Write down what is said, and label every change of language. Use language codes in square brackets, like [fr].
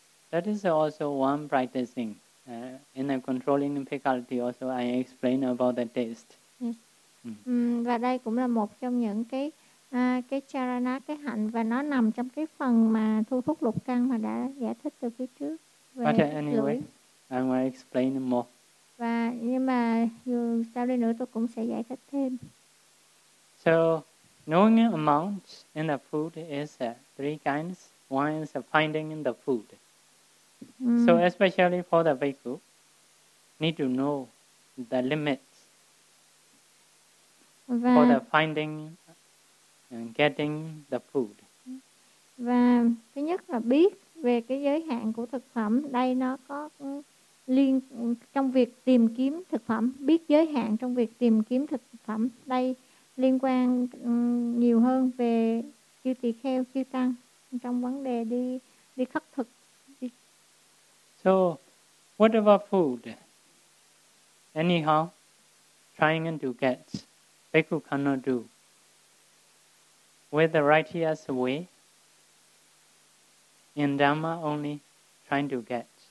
[en] That is also one practicing in the controlling faculty. Also, I explain about the taste. Yes. [vi] Và đây cũng là một trong những cái charana, cái hạnh, và nó nằm trong cái phần mà thu thúc lục căn mà đã giải thích từ phía trước về [en] But anyway, lưỡi. I will explain more. [vi] Và nhưng mà dù sau đây nữa tôi cũng sẽ giải thích thêm. [en] So, knowing amount in the food is three kinds. One is finding in the food. So, especially for the bhikkhu, need to know the limits for the finding and getting the food. [vi] Và thứ nhất là biết về cái giới hạn của thực phẩm. Đây nó có liên trong việc tìm kiếm thực phẩm, biết giới hạn trong việc tìm kiếm thực phẩm. Đây liên quan nhiều hơn về chư tỳ kheo, chư tăng trong vấn đề đi khất thực. [en] So, whatever food, anyhow, trying to get, bhikkhu cannot do. With the righteous way, in Dhamma only, trying to get.